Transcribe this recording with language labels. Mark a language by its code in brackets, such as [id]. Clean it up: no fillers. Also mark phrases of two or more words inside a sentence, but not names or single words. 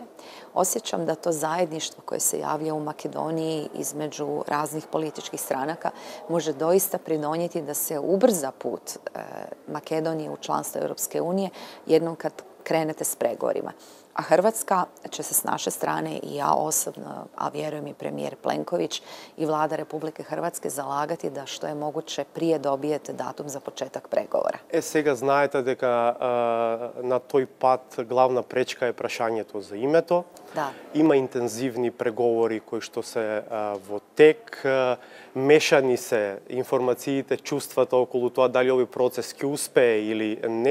[hr] Osjećam da to zajedništvo koje se javlja u Makedoniji između raznih političkih stranaka može doista pridonijeti da se ubrza put Makedonije u članstvo Europske unije jednom krenete s pregovorima. A Hrvatska će se s naše strane i ja osobno, a vjerujem i premijer Plenković i vlada Republike Hrvatske zalagati da što je moguće prije dobijete datum za početak pregovora. [mk] Сега знаете дека на тој пат главна пречка е прашањето за името. Да. Има интензивни преговори кои што се во тек. Мешани се информациите, чувствата околу тоа дали овој процес ќе успее или не.